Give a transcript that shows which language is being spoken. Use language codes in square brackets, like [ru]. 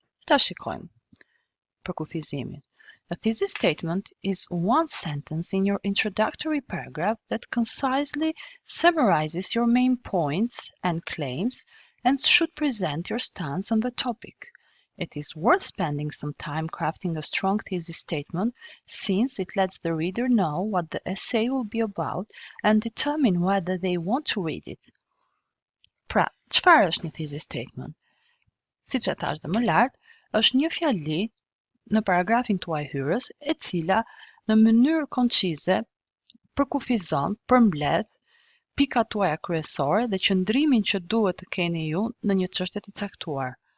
[sq] Ta shikojmë për kufizimin. [en] A thesis statement is one sentence in your introductory paragraph that concisely summarizes your main points and claims and should present your stance on the topic. It is worth spending some time crafting a strong thesis statement since it lets the reader know what the essay will be about and determine whether they want to read it. [sq] Pra, çfarë është një thesis statement? Siç e thash dhe më lart, është një fjali në paragrafin tuaj hyrës e cila në mënyrë koncize përkufizon, përmbledh pikat tuaja kryesore dhe qëndrimin që duhet të keni ju në një çështje të caktuar.